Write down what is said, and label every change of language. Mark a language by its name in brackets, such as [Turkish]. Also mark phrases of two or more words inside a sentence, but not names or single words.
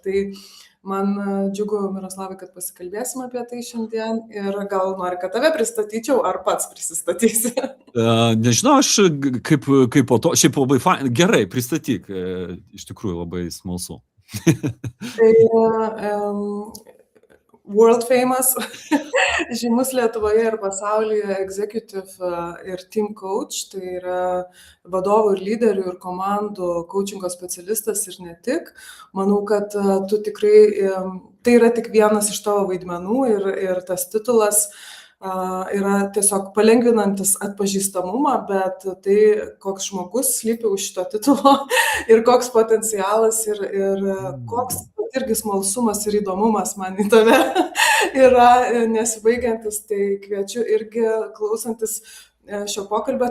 [Lithuanian] Tai man džiugu, Miroslavai, kad pasikalbėsim apie tai šiandien ir gal nori, kad tave pristatyčiau, ar pats prisistatysi? Nežinau, aš kaip po to, šiaip labai gerai, pristatyk, iš tikrųjų labai smalsu. [English] Tai world famous, [Lithuanian] žymus Lietuvoje ir pasaulyje executive ir [English] team coach, [Lithuanian] tai yra vadovų ir lyderių ir komandų coachingo specialistas ir ne tik. Manau, kad tu tikrai, tai yra tik vienas iš tavo vaidmenų ir tas titulas yra tiesiog palengvinantis atpažįstamumą, bet tai, koks žmogus slypi už šito titulo ir koks potencialas ir koks irgi smalsumas ir įdomumas man į tave yra nesibaigiantis, tai kviečiu irgi klausantis šio pokalbio.